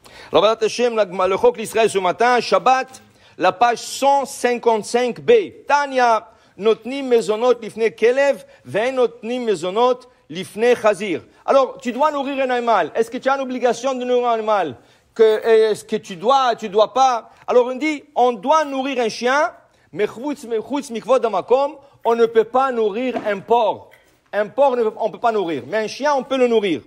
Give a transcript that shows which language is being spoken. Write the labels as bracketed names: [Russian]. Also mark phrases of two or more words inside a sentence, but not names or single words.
[French] Alors, [Hebrew] בעזרת השם, [French] le Chok l'Israël ce matin, Shabbat, la page 155b. [Hebrew] תניא נותנים מזונות לפני כלב ואין נותנים מזונות לפני חזיר. [French] Alors, tu dois nourrir un animal. Est-ce que tu as une obligation de nourrir un animal? Est-ce que tu dois pas? Alors, on dit, on doit nourrir un chien, mais on ne peut pas nourrir un porc. Un porc, on ne peut pas nourrir. Mais un chien, on peut le nourrir.